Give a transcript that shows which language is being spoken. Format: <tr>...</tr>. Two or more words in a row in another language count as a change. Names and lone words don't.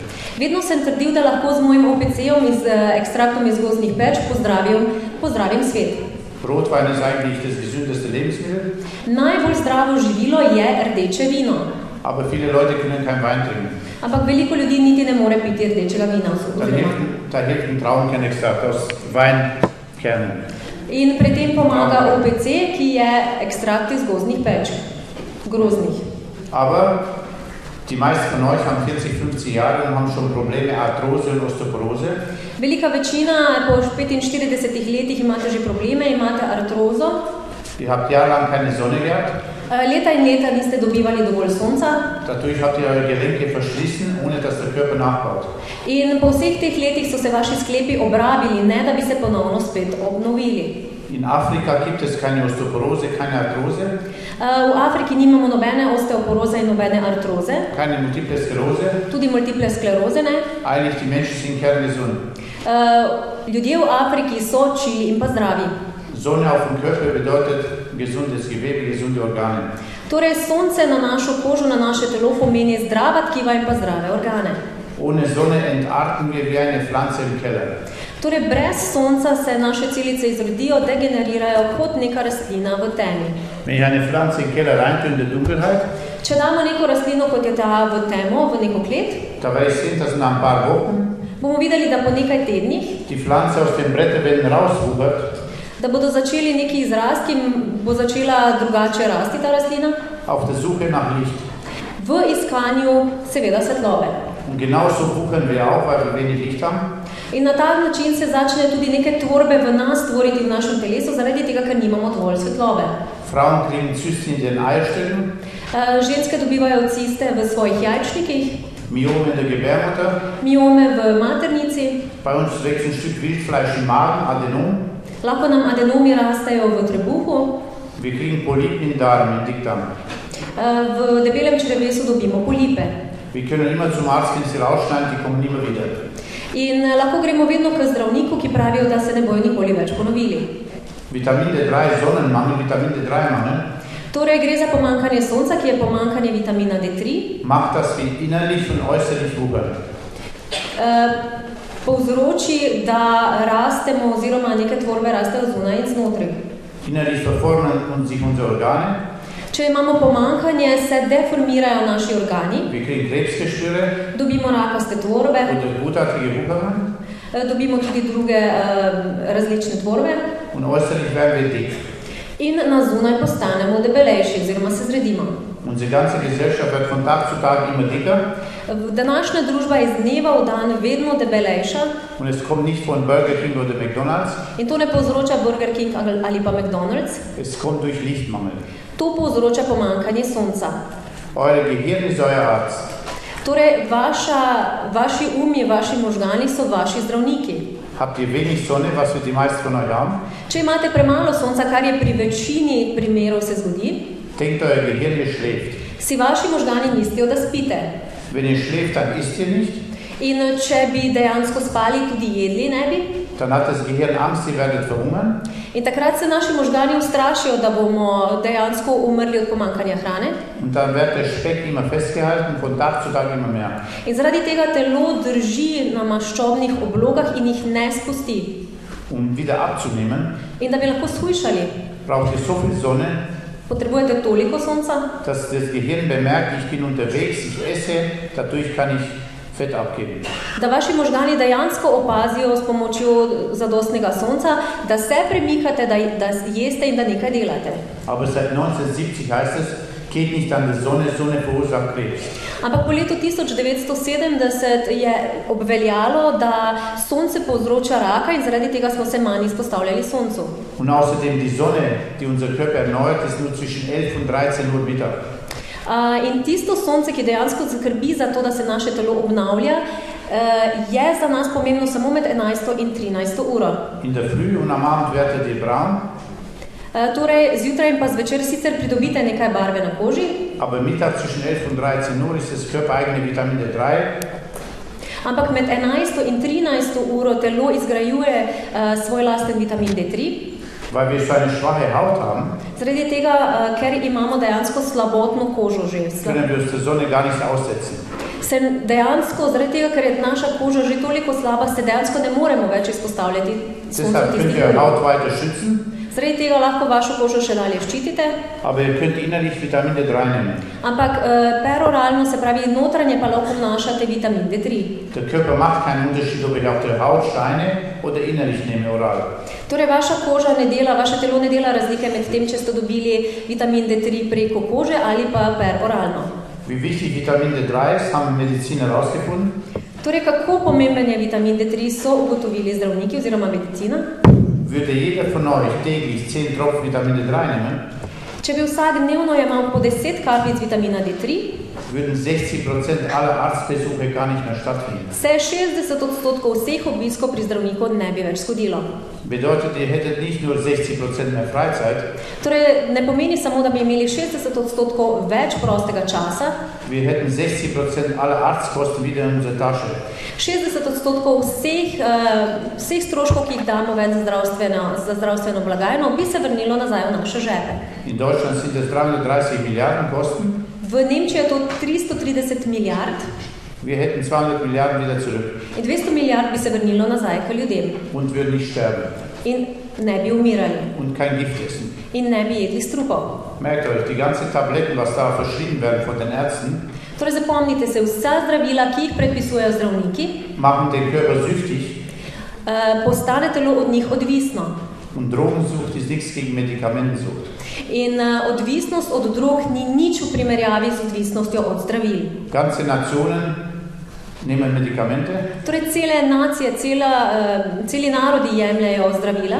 <sl>Vedno sem trdil, da lahko z mojim OPC-om z ekstraktom iz gozdnih peč pozdravim svet.</sl> <de>Rotwein ist eigentlich das gesündeste Lebensmittel.</de> <sl>Najbolj zdravo živilo je rdeče vino.</sl> <de>Aber viele Leute können kein Wein trinken.</de> <sl>Ampak veliko ljudi niti ne more piti rdečega vina.</sl> <de>Da hilft ein Traubenkernerextrakt aus Weinkernen.</de> <sl>In pri tem pomaga OPC, ki je ekstrakt iz gozdnih peč, groznih.</sl> <de>Aber die meisten von euch haben 40, 50 Jahre und haben schon Probleme, Arthrose und Osteoporose.</de> <sl>Velika večina po 45 letih imate že probleme, imate artrozo.</sl> <de>Ihr habt jahrelang keine Sonne gehabt.</de> <sl>Leta in leta niste dobivali dovolj sonca.</sl> <de>Dadurch habt ihr eure Gelenke verschlissen, ohne dass der Körper nachbaut.</de> <sl>In po vseh teh letih so se vaši sklepi obrabili, ne da bi se ponovno spet obnovili.</sl> <de>In Afrika gibt es keine Osteoporose, keine Arthrose.</de> <sl>V Afriki nimamo nobene osteoporoze in nobene artroze.</sl> <de>Keine multiple Sklerose.</de> <sl>Tudi multiple skleroze ne.</sl> <de>Eigentlich die Menschen sind kerngesund.</de> <sl>Ljudje v Afriki so čili in pa zdravi.</sl> <de>Sonne auf dem Körper bedeutet gesundes Gewebe, gesunde Organe.</de> <sl>Torej, sonce na našo kožo, na naše telo pomeni zdrava tkiva in pa zdrave organe.</sl> <de>Ohne Sonne entarten wir wie eine Pflanze im Keller.</de> <sl>Torej, brez sonca se naše celice izrodijo, degenerirajo kot neka rastlina v temi.</sl> <de>Wenn ich eine Pflanze im Keller reintue in der Dunkelheit,</de> <sl>če damo neko rastlino, kot je ta v temo, v neko klet,</sl> <de>da werde ich sehen, dass nach ein paar Wochen</de> <sl>bomo videli, da po nekaj tednih</sl> <de>die Pflanze aus den Blätterwänden rauswuchert,</de> <sl>da bodo začeli neki izrast, ki bo začela drugače rasti ta rastlina.</sl> <de>Auf der Suche nach Licht.</de> <sl>V iskanju seveda svetlobe.</sl> <de>Und genauso wuchern wir auch, weil wir wenig Licht haben.</de> <sl>In na ta način se začne tudi neke tvorbe v nas tvoriti v našem telesu, zaradi tega, ker nimamo dovolj svetlobe.</sl> <de>Frauen kriegen Zysten in den Eierstöcken.</de> <sl>Ženske dobivajo ciste v svojih jajčnikih.</sl> <de>Myome in der Gebärmutter.</de> <sl>Myome v maternici.</sl> <de>Bei uns wächst ein Stück Wildfleisch im Magen, Adenom.</de> <sl>Lahko nam adenomi rastejo v trebuhu.</sl> <de>Wir kriegen Polypen im Darm, im Dickdarm.</de> <sl>V debelem črevesu dobimo polipe.</sl> <de>Wir können immer zum Arzt gehen, sie rausschneiden, die kommen immer wieder.</de> <sl>In lahko gremo vedno k zdravniku, ki pravijo, da se ne bojo nikoli več ponovili.</sl> <de>Vitamin D3, Sonnenmangel, Vitamin D3-Mangel.</de> <sl>Torej gre za pomanjkanje sonca, ki je pomanjkanje vitamina D3.</sl> <de>Macht das wie innerlich und äußerlich wuchern.</de> <sl>Povzroči, da rastemo oziroma neke tvorbe rastejo zunaj in znotraj.</sl> <de>Innerlich verformen sich unsere Organe.</de> <sl>Če imamo pomanjkanje, se deformirajo naši organi.</sl> <de>Wir kriegen Krebsgeschwüre.</de> <sl>Dobimo rakaste tvorbe.</sl> <de>Oder gutartige Wucherungen.</de> <sl>Dobimo tudi druge različne tvorbe.</sl> <de>Und äußerlich werden wir dick.</de> <sl>In na zunaj postanemo debelejši oziroma se zredimo.</sl> <de>Unsere ganze Gesellschaft wird von Tag zu Tag immer dicker.</de> <sl>Današnja družba je iz dneva v dan vedno debelejša.</sl> <de>Und es kommt nicht von Burger King oder McDonald's.</de> <sl>In to ne povzroča Burger King ali pa McDonald's.</sl> <de>Es kommt durch Lichtmangel.</de> <sl>To povzroča pomanjkanje sonca.</sl> <de>Euer Gehirn ist euer Arzt.</de> <sl>Torej, vaši umi, vaši možgani so vaši zdravniki.</sl> <de>Habt ihr wenig Sonne, was wir die meisten von euch haben?</de> <sl>Če imate premalo sonca, kar je pri večini primerov se zgodi,</sl> <de>denkt euer Gehirn, ihr schläft.</de> <sl>Si vaši možgani mislijo, da spite.</sl> <de>Wenn ihr schläft, dann isst ihr nicht.</de> <sl>In če bi dejansko spali, tudi jedli ne bi.</sl> <de>Dann hat das Gehirn Angst, ihr werdet verhungern.</de> <sl>In takrat se naši možgani ustrašijo, da bomo dejansko umrli od pomankanja hrane.</sl> <de>Und dann wird der Speck immer festgehalten, von Tag zu Tag immer mehr.</de> <sl>In zaradi tega telo drži na maščobnih oblogah in jih ne spusti.</sl> <de>Um wieder abzunehmen,</de> <sl>In da bi lahko shujšali,</sl> <de>braucht ihr so viel Sonne,</de> <sl>potrebujete toliko sonca,</sl> <de>dass das Gehirn bemerkt, ich bin unterwegs, ich esse, dadurch kann ich Fett abgeben.</de> <sl>da vaši možgani dejansko opazijo s pomočjo zadostnega sonca, da se premikate, da jeste in da nekaj delate.</sl> <de>Aber seit 1970 heißt es, geht nicht an die Sonne, Sonne verursacht Krebs.</de> <sl>Ampak po letu 1970 je obveljalo, da sonce povzroča raka in zaradi tega smo se manj izpostavljali soncu.</sl> <de>Und außerdem die Sonne, die unser Körper erneuert, ist nur zwischen 11 und 13 Uhr Mittag.</de> <sl>In tisto sonce, ki dejansko skrbi za to, da se naše telo obnavlja, je za nas pomembno samo med 11. in 13. uro.</sl> <de>In der Früh und am Abend werdet ihr braun,</de> <sl>Torej, zjutraj in pa zvečer sicer pridobite nekaj barve na koži,</sl> <de>aber Mittag zwischen 11 und 13 Uhr ist das körpereigene Vitamin D3,</de> <sl>ampak med 11. in 13. uro telo izgrajuje svoj lasten vitamin D3,</sl> <de>weil wir so eine schwache Haut haben,</de> <sl>zaradi tega, ker imamo dejansko slabotno kožo že.</sl> <de>können wir uns der Sonne gar nicht aussetzen.</de> <sl>Se dejansko, zaradi tega, ker je naša koža že toliko slaba, se dejansko ne moremo več izpostavljati soncu</sl> <de>Deshalb könnt</de> <sl>tistih</sl> <de>ihr</de> <sl>ur.</sl> <de>Haut weiter schützen,</de> <sl>Zaradi tega lahko vašo kožo še dalje ščitite,</sl> <de>aber ihr könnt innerlich Vitamin D3 nehmen.</de> <sl>ampak peroralno, se pravi notranje, pa lahko vnašate vitamin D3.</sl> <de>Der Körper macht keinen Unterschied, ob ich auf der Haut Steine oder innerlich nehme oral.</de> <sl>Torej, vaša koža ne dela, vaše telo ne dela razlike med tem, če ste dobili vitamin D3 preko kože ali pa peroralno.</sl> <de>Wie wichtig Vitamin D3 ist, haben Mediziner herausgefunden.</de> <sl>Torej, kako pomemben je vitamin D3, so ugotovili zdravniki oziroma medicina.</sl> <de>Würde jeder von euch täglich 10 Tropfen Vitamin D3 nehmen,</de> <sl>Če bi vsak dnevno jemal po 10 kapljic vitamina D3,</sl> <de>würden 60% aller Arztbesuche gar nicht mehr stattfinden.</de> <sl>se 60% vseh obiskov pri zdravniku ne bi več zgodilo.</sl> <de>Bedeutet, ihr hättet nicht nur 60% mehr Freizeit,</de> <sl>Torej, ne pomeni samo, da bi imeli 60% več prostega časa,</sl> <de>wir hätten 60% aller Arztkosten wieder in unserer Tasche.</de> <sl>60% vseh stroškov, ki jih damo ven za zdravstveno blagajno, bi se vrnilo nazaj v naše žepe.</sl> <de>In Deutschland sind das 330 Milliarden Kosten.</de> <sl>V Nemčiji je to 330 milijard</sl> <de>Wir hätten 200 Milliarden wieder zurück</de> <sl>in 200 milijard bi se vrnilo nazaj k ljudem</sl> <de>und würden nicht sterben</de> <sl>in ne bi umirali</sl> <de>und kein Gift essen.</de> <sl>in ne bi jedli strupov.</sl> <de>Merkt euch, die ganzen Tabletten, was da verschrieben werden von den Ärzten,</de> <sl>Torej, zapomnite se, vsa zdravila, ki jih predpisujejo zdravniki,</sl> <de>machen den Körper süchtig</de> <sl>postane telo od njih odvisno.</sl> <de>und Drogensucht ist nichts gegen Medikamentensucht.</de> <sl>In odvisnost od drog ni nič v primerjavi z odvisnostjo od zdravil.</sl> <de>Ganze Nationen nehmen Medikamente,</de> <sl>Torej, cele nacije, celi narodi jemljajo zdravila,</sl>